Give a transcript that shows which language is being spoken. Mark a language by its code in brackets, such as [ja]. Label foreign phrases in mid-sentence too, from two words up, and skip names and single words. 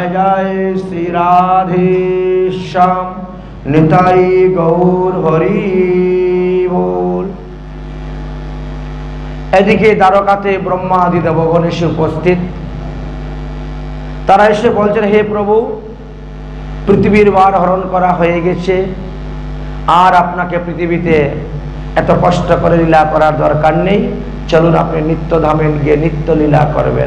[hi] जय श्री राधे श्याम निताई गौर हरि बोल। [bn] এদিকে দ্বারকাতে ব্রহ্মা আদি দেবগণ এসে উপস্থিত। তারা এসে বলছেন, হে প্রভু, পৃথিবীর ভার হরণ করা হয়ে গেছে, আর আপনাকে পৃথিবীতে এত কষ্ট করে লীলা করার দরকার নেই, চলুন আপনি নিত্যধামে গিয়ে নিত্য লীলা করবেন।